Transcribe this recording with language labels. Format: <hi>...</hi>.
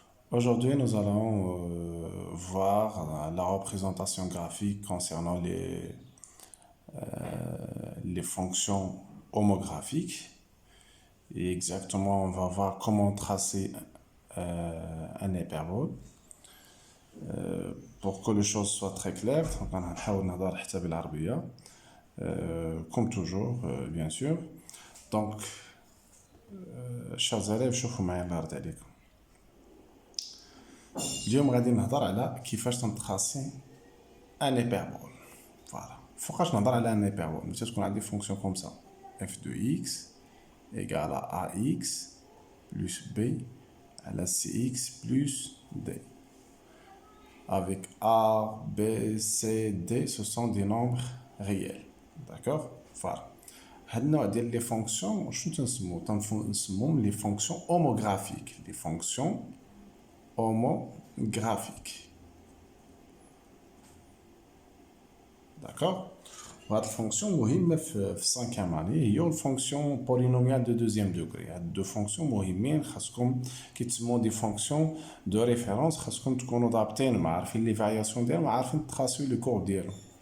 <fr>Aujourd'hui, nous allons voir la représentation graphique concernant les fonctions homographiques. Et exactement, on va voir comment tracer un hyperbole. Pour que les choses soient très claires, on va</fr> <ar>نحاول حتى بالعربية.</ar> <fr>Comme toujours, bien sûr. Donc, chers élèves,</fr> <ar>شوفوا معايا الله يرضي عليكم. اليوم غادي نهضر على كيفاش تنتراسي ان hyperbole.</ar> <fr>Voilà.</fr> <ar>فوقاش نهضر على ان hyperbole ملي تكون عندي فونكسيون كوم سا</ar> <fr>f de x égale à ax plus b على cx plus d. Avec a, b, c, d, ce sont des nombres réels. D'accord? Voilà.</fr> <ar>هاد النوع ديال لي فونكسيون شنو تنسموهم لي فونكسيون</ar> <fr>homographiques. Les fonctions homographiques. D'accord?</fr> <ar>وهاد الفونكسيون مهمة في السانكيام اني هي الفونكسيون بولينوميال دو دوزيام دوغري. هاد دو فونكسيون مهمين خاصكم كيتسموا دي فونكسيون دو ريفيرونس خاصكم تكونوا ضابطين عارفين لي فارياسيون ديالهم عارفين تراسيو لو كور ديالهم.</ar>